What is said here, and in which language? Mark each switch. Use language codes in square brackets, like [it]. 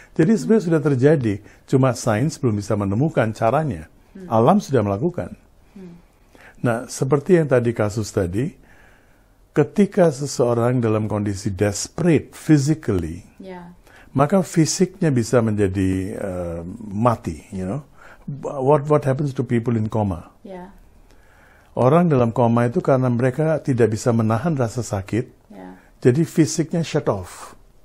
[id] Jadi sebenarnya sudah terjadi, cuma sains belum bisa menemukan caranya. Alam sudah melakukan. Nah, seperti yang tadi kasus tadi, ketika seseorang dalam kondisi [en] desperate physically, [id] maka fisiknya bisa menjadi mati, [en] you know. What happens to people in coma? [id] Orang dalam koma itu karena mereka tidak bisa menahan rasa sakit, jadi fisiknya shut off.